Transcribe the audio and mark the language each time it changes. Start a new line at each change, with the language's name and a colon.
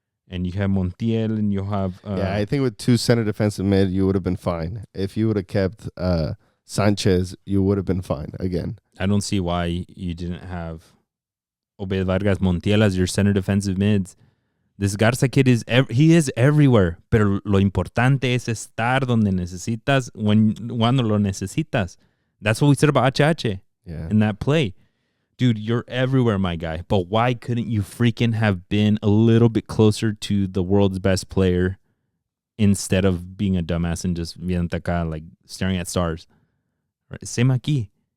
English: And you have Montiel and you have... I think with two center defensive mid, you would have been fine. If you would have kept Sanchez, you would have been fine again. I don't see why you didn't have Obed Vargas, Montiel as your center defensive mids. This Garza kid he is everywhere.
Spanish: Pero lo importante es estar donde necesitas cuando lo necesitas.
English: That's what we said about HH in that play. Dude, you're everywhere, my guy. But why couldn't you freaking have been a little bit closer to the world's best player instead of being a dumbass and just
Spanish: viendo acá,
English: like staring at stars? Right? Same aquí.